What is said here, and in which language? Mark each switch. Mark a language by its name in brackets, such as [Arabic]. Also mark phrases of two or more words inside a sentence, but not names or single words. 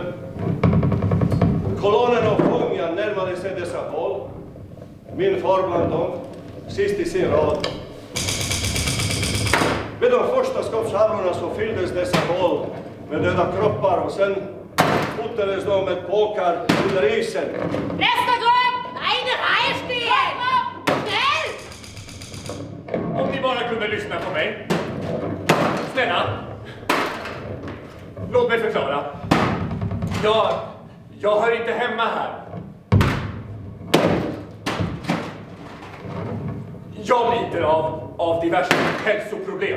[Swedish] Kolonnen av fångar närmade sig dessa håll. Min far bland dem, sist i sin rad. Med de första skottsalvorna så fylldes dessa hål med döda kroppar och sen fotades de med påkar under isen. Nästa grupp! [German] Eine Reihe stehen! Schnell! [Swedish] Om ni bara kunde lyssna på mig. Snälla. Låt mig förklara. Jag hör inte hemma här. Jag lider av diverse hälsoproblem.